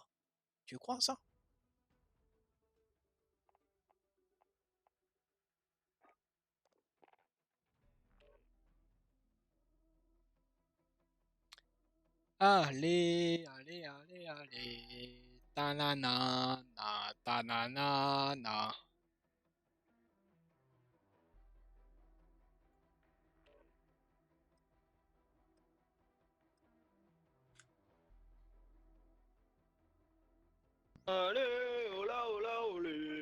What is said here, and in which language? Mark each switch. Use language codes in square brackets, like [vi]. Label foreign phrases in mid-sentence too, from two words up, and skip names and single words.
[fr] Tu crois ça? Allez, allez, allez, allez. Ta-na-na, na, ta-na-na, na. Allez, [es] hola, hola, olé.